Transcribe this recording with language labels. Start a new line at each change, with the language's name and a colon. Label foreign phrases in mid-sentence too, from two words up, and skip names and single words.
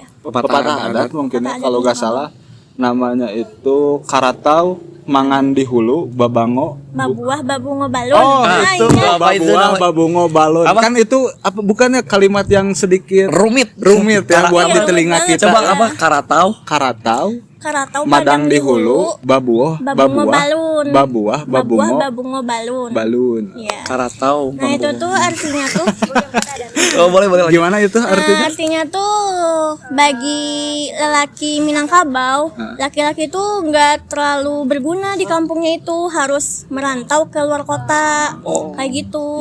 Indonesian: pepatah adat mungkin ya, Pepatah adat kalau gak salah namanya itu
Minangkabau: Karatau Mangan di Hulu Babango. Babuah babungo balon.
Indonesian: Oh, Nah, itu iya. Apa itu Babuah namanya?
Minangkabau: Babungo Balon.
Indonesian: Apa? Kan itu apa bukannya kalimat yang sedikit Rumit. ya buat Iya, di telinga rumit kita. Coba Iya. apa? Karatau. Karatau Karatau
Minangkabau: Madang di Hulu Babuah babungo balun.
Indonesian: Babuah Babuah Babungo
Minangkabau: babungo balun.
Indonesian: Balun. Iya. Karatau. Nah itu tuh artinya tuh Oh boleh boleh. Gimana itu artinya? artinya tuh bagi lelaki Minangkabau, laki-laki tuh nggak terlalu berguna di kampungnya itu, harus merantau ke luar kota, kayak gitu.